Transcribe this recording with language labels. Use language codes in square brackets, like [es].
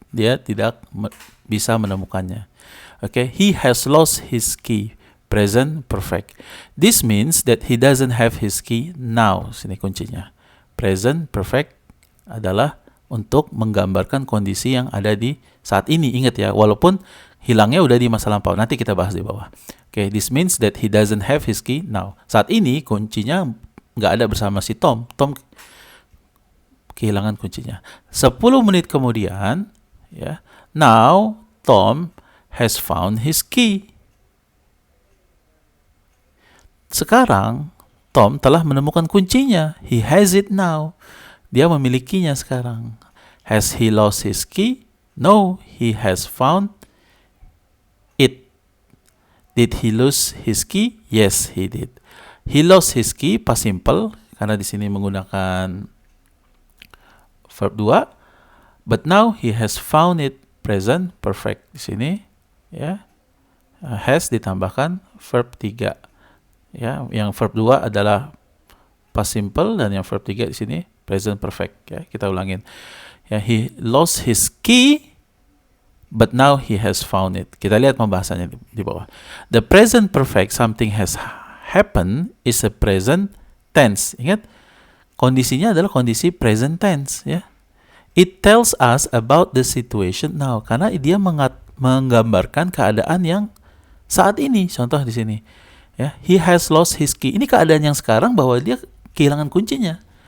[id] Dia tidak bisa menemukannya. [en] Okay, he has lost his key. Present perfect. This means that he doesn't have his key now. [id] Sini kuncinya. Present perfect adalah untuk menggambarkan kondisi yang ada di saat ini. Ingat ya, walaupun hilangnya udah di masa lampau. Nanti kita bahas di bawah. [en] Okay, this means that he doesn't have his key now. [id] Saat ini kuncinya nggak ada bersama si Tom. Tom kehilangan kuncinya. 10 menit kemudian, ya, [en] now Tom has found his key. [id] Sekarang Tom telah menemukan kuncinya. [en] He has it now. [id] Dia memilikinya sekarang. [en] Has he lost his key? No, he has found it. Did he lose his key? Yes, he did. He lost his key, past simple, [id] karena di sini menggunakan [en] verb 2. But now he has found it, present perfect. [id] Di sini ya, has ditambahkan verb 3. Ya, yang verb 2 adalah past simple dan yang verb 3 di sini present perfect. Ya, kita ulangin. [en] Ya, he lost his key, but now he has found it. [id] Kita lihat pembahasannya di bawah. [en] The present perfect, something has happened, is a present tense. [id] Ingat, kondisinya adalah kondisi present tense. Ya, [en] it tells us about the situation now, [id] karena dia menggambarkan keadaan yang saat ini. Contoh di sini, ya, [en] he has lost his key. [id] Ini keadaan yang sekarang bahwa dia kehilangan kuncinya.